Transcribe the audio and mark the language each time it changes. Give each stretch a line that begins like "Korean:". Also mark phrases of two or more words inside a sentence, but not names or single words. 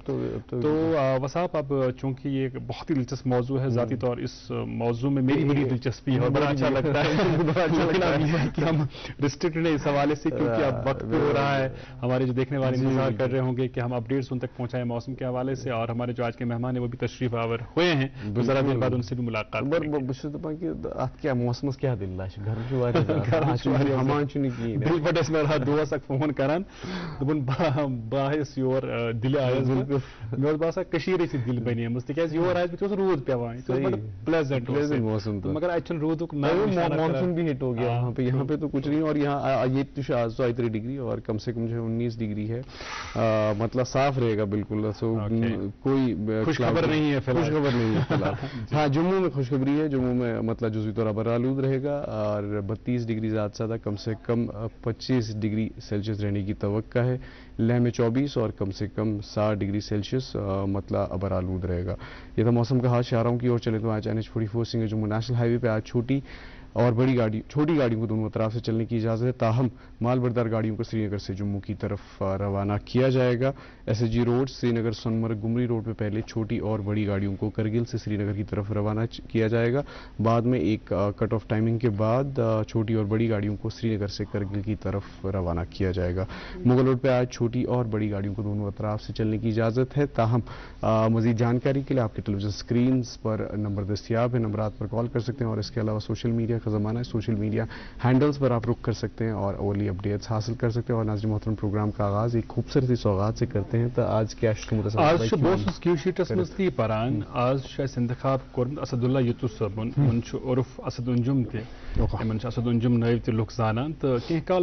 Urdu: تو وساپ، اب چونکہ یہ ایک بہت ہی دلچسپ موضوع ہے، ذاتی طور اس موضوع میں میری بڑی دلچسپی ہے اور بڑا اچھا لگتا ہے کہ ہم ریسٹرکٹڈ ہیں اس حوالے سے، کیونکہ اب وقت بھی ہو رہا ہے، ہمارے جو دیکھنے والے انتظار کر رہے ہوں گے کہ ہم اپڈیٹس ان تک پہنچائیں موسم کے حوالے سے، اور ہمارے جو آج کے مہمان ہیں وہ بھی تشریف آور ہوئے ہیں، ذرا دیر بعد ان سے بھی ملاقات
Kashmiri: موسمس کیا دل دل بٹس میں دہس اک فون کران دپن باہس یور دل آیس مے باسان کشیر دل بنیمز تکیاز یور آیس رود پیوان پلیزنٹ موسم، مگر اتھ رود
Urdu: مانسون بھی ہٹ ہو گیا یہاں پہ تو کچھ نہیں، اور یہاں یہ 33 ڈگری اور کم سے کم جو ہے 19 ڈگری ہے، مطلب صاف رہے گا بالکل، کوئی خوشخبر نہیں ہے فی الحال۔ ہاں جموں میں خوشخبری ہے، جموں میں مطلب جزوی طور پر آلود رہے گا اور 32 ڈگری زیادہ سے زیادہ کم سے کم 25
English: degree Celsius
Urdu: رہنے کی توقع ہے، لیہ میں 24 اور کم سے کم 60
English: degree Celsius
Urdu: مطلب ابر آلود رہے گا۔ یہ تھا موسم کا حال۔ شاہراہوں کی اور چلے تو آج NH44 سنگھ جموں نیشنل ہائی وے پہ آج چھوٹی گاڑیوں کو دونوں اطراف سے چلنے کی اجازت ہے، تاہم مال بردار گاڑیوں کو سری نگر سے جموں کی طرف روانہ کیا جائے گا۔ SSG روڈ سری نگر سونمرگ گمری روڈ پہ پہلے چھوٹی اور بڑی گاڑیوں کو کرگل سے سری نگر کی طرف روانہ کیا جائے گا، بعد میں ایک
English: cut off timing
Urdu: کے بعد چھوٹی اور بڑی گاڑیوں کو سری نگر سے کرگل کی طرف روانہ کیا جائے گا۔ مغل روڈ پہ آج چھوٹی اور بڑی گاڑیوں کو دونوں اطراف سے چلنے کی اجازت ہے، تاہم مزید جانکاری کے لیے آپ کے
English: television screens
Urdu: پر نمبر دستیاب ہے، نمبرات پر کال کر سکتے ہیں، اور اس کے علاوہ
English: social media
Urdu: کا زمانہ ہے،
English: social media handles
Urdu: پر آپ رخ کر سکتے ہیں اور اولی اپڈیٹس حاصل کر سکتے ہیں۔ اور ناظرین محترم، پروگرام کا آغاز ایک خوبصورت سوغات سے کرتے ہیں، تو آج کیا آج بہت
Kashmiri: کیو شیٹس مز تی پران آج انتخاب کورمت اسد اللہ یوتو صبن ان عرف اسد انجم تمن اسد انجم نائب تہ لوک زانان، تو کینہ کال